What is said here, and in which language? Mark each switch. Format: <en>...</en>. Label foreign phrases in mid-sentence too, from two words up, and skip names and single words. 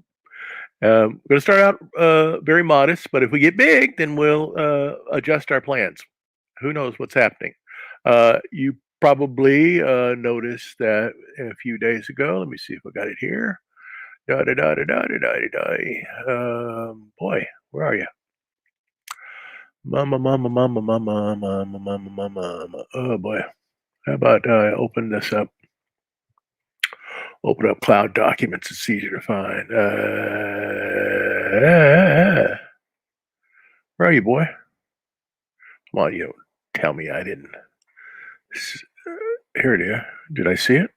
<en>We're going to start out very modest, but if we get big, then we'll adjust our plans. Who knows what's happening? You probably noticed that a few days ago. Let me see if I got it here. Da da da da da da da da. Boy, where are you? Mama, mama, mama, mama, mama, mama, mama, mama. Oh boy. How about I open this up? Open up Cloud Documents. It's easier to find. Where are you, boy? Come on, you tell me I didn't. Here it is. Did I see it?</en>